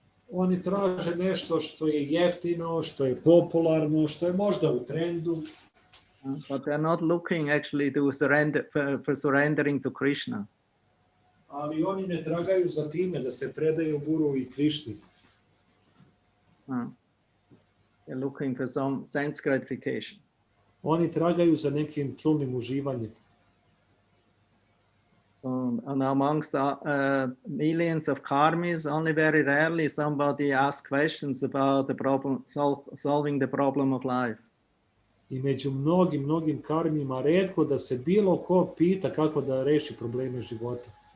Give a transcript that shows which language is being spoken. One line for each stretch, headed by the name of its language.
Serbian: Oni traže nešto što je jeftino, što je popularno, što je možda u trendu.
English: But they're not looking actually to surrender for surrendering to Krishna.
Serbian: Ali oni ne tragaju za time da se predaju Guru i Krišni.
English: They're looking for some sense gratification.
Serbian: Oni tragaju za nekim čulnim uživanjem.
English: And amongst millions of karmis, only very rarely somebody asks questions about the problem, solving the problem of life.
Serbian: I među mnogim karmima retko da se bilo ko pita kako da reši probleme života.